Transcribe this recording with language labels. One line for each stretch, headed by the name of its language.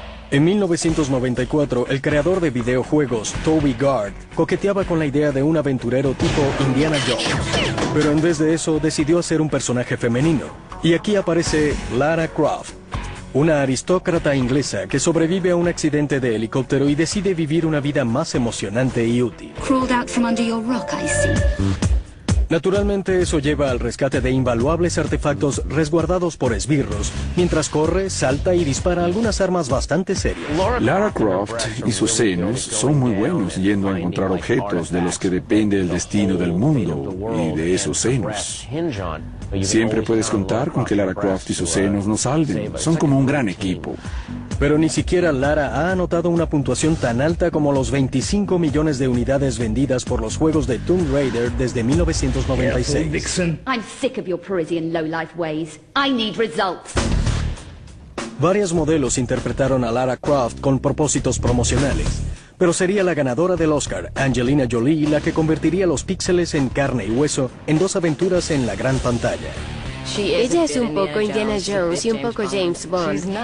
Spanish: En 1994, el creador de videojuegos, Toby Gard, coqueteaba con la idea de un aventurero tipo Indiana Jones. Pero en vez de eso, decidió hacer un personaje femenino. Y aquí aparece Lara Croft. Una aristócrata inglesa que sobrevive a un accidente de helicóptero y decide vivir una vida más emocionante y útil.
English: Crawled out from under your rock, I see.
Spanish: Naturalmente, eso lleva al rescate de invaluables artefactos resguardados por esbirros, mientras corre, salta y dispara algunas armas bastante serias. Lara Croft y sus senos son muy buenos yendo a encontrar objetos de los que depende el destino del mundo y de esos senos. Siempre puedes contar con que Lara Croft y sus senos nos salven. Son como un gran equipo. Pero ni siquiera Lara ha anotado una puntuación tan alta como los 25 millones de unidades vendidas por los juegos de Tomb Raider desde 1996.
English: I'm sick of your Parisian low-life ways. I need results.
Spanish: Varias modelos interpretaron a Lara Croft con propósitos promocionales, pero sería la ganadora del Oscar, Angelina Jolie, la que convertiría los píxeles en carne y hueso en dos aventuras en la gran pantalla. Ella es un poco Indiana Jones y un poco James Bond.